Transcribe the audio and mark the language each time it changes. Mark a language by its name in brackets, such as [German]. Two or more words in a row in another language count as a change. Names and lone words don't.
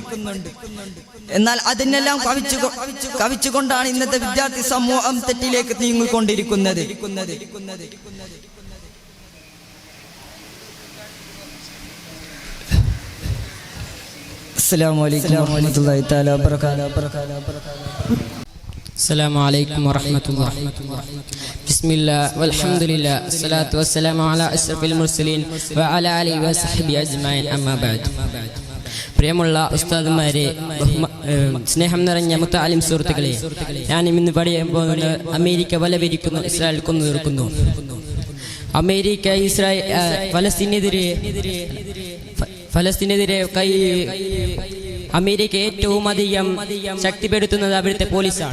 [Malayalam] എന്നാൽ അതിനെല്ലാം കവിച്ചുകൊണ്ടാണ് ഇന്നത്തെ വിദ്യാർത്ഥി സമൂഹം തെറ്റിലേക്ക് നീങ്ങിക്കൊണ്ടിരിക്കുന്നത്. [Arabic] السلام عليكم ورحمة الله تعالى وبركاته. السلام عليكم ورحمة الله. بسم الله والحمد لله الصلاة والسلام على أشرف المرسلين وعلى آله وصحبه أجمعين أما بعد. [Malayalam] പ്രിയമുള്ള ഉസ്താദുമാരെ, സ്നേഹം നിറഞ്ഞ മുത്തഅലിം സുഹൃത്തുക്കളെ, ഞാൻ ഇന്ന് പറയാൻ പോകുന്നത് അമേരിക്ക വലവിരിക്കുന്നു, ഇസ്രായേൽ കൊന്നു തീർക്കുന്നു. അമേരിക്ക ഫലസ്തീനെതിരെ അമേരിക്ക ഏറ്റവും അധികം ശക്തിപ്പെടുത്തുന്നത് അവിടുത്തെ പോലീസാണ്.